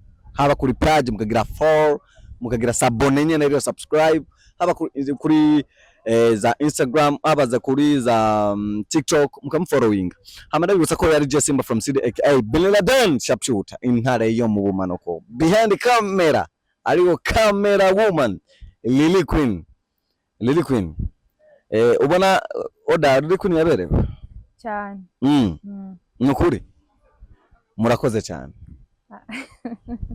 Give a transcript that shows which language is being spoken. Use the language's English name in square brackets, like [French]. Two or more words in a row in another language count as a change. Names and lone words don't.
[Rundi] Haba kuri page mukagira follow, mukagira s'abonner nyene rero subscribe. Haba kuri za Instagram, abaza kuri za TikTok mukamfollowing. Hamada bibutsa ko yari Simba from City aka Bin Laden sharpshooter intare yo mu bumanuko. [English] Behind the camera, [Rundi] ariyo [English] camera woman Lily Queen. Lily Queen. [Rundi] Ubona Oda Lily Queen yaberewe cyane. Nukuri. Murakoze cyane.